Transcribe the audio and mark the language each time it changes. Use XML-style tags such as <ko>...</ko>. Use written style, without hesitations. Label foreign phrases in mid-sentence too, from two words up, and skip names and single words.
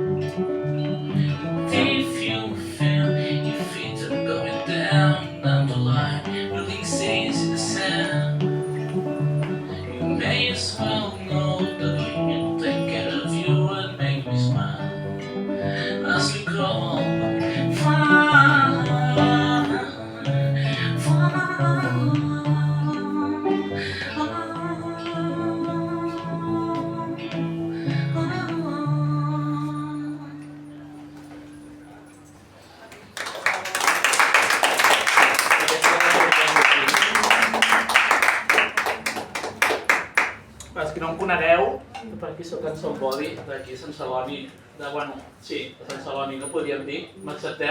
<en>If you feel your feet are going down the line, building cities in the sand, you may as well know that we're here to take care of you and make you smile as we grow all fine.</en> <ca>Per als que no em conegueu, per aquí soc en Sant Bodi, d'aquí Sant Celoni, bueno, sí, de Sant Celoni, no podríem dir, m'accepteu?</ca>